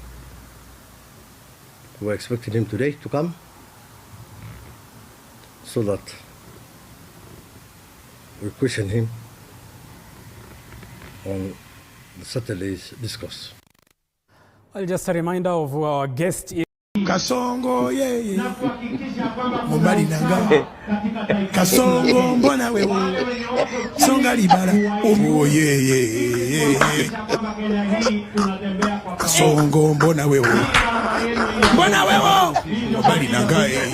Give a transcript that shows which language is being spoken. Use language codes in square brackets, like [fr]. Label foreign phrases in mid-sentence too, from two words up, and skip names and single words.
[en] We're expecting him today to come so that we question him on Saturday's discourse. Well, just a reminder of who our guest is. [ln] Kasongo Mobali nanga Kasongo mbona wewe Songa libala Kasongo mbona wewe Mobali nanga